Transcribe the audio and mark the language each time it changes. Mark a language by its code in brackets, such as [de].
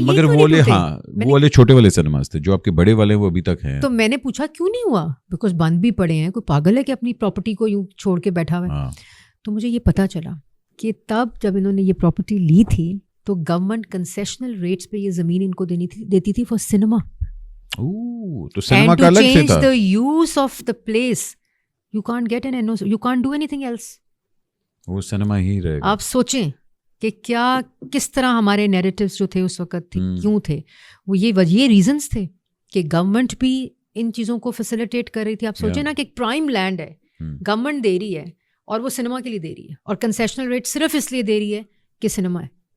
[ur] مگر وہ والے چھوٹے والے سنیماز تھے, جو آپ کے بڑے والے وہ ابھی تک ہیں. تو میں نے پوچھا کیوں نہیں ہوا, بیکاز بند بھی پڑے ہیں, کوئی پاگل ہے کہ اپنی پراپرٹی کو یوں چھوڑ کے بیٹھا ہوا ہے. تو مجھے یہ پتہ چلا کہ تب جب انہوں نے یہ پراپرٹی لی تھی تو گورنمنٹ کنسیشنل ریٹس پہ یہ زمین ان کو دیتی تھی فار سنیما. تو سنیما کا الگ سے تھا. [en] The use of the place, you can't get an NOC, you can't do anything else. [ur] وہ سنیما ہی رہے گا. آپ سوچیں کہ کیا کس طرح ہمارے نیریٹیوز جو تھے اس وقت تھے, کیوں تھے وہ, یہ ریزنس تھے کہ گورنمنٹ بھی ان چیزوں کو فیسیلیٹیٹ کر رہی تھی. آپ سوچیں نا کہ ایک پرائم لینڈ ہے, گورنمنٹ دے رہی ہے, اور وہ سنیما کے لیے دے رہی ہے, اور کنسیشنل ریٹ صرف اس لیے دے رہی ہے کہ سنیما ہے.